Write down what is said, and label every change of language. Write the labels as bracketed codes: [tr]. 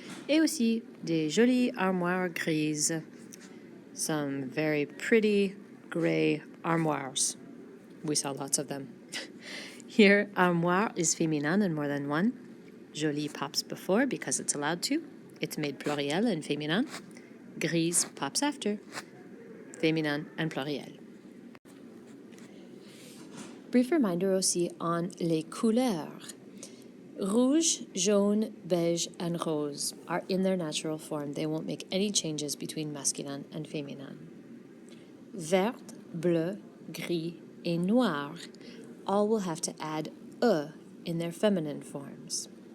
[fr] Et aussi des jolies armoires grises. [en] Some very pretty gray armoires. We saw lots of them. Here, armoire is féminin in more than one. Jolie pops before because it's allowed to. It's made pluriel and féminin. Grise pops after. Féminin and pluriel. Brief reminder [fr] aussi [en] on [fr] les couleurs. [en] Rouge, jaune, beige, and rose are in their natural form. They won't make any changes between masculin and féminin. [fr] Vert, bleu, gris, et noir [en] all will have to add e in their feminine forms.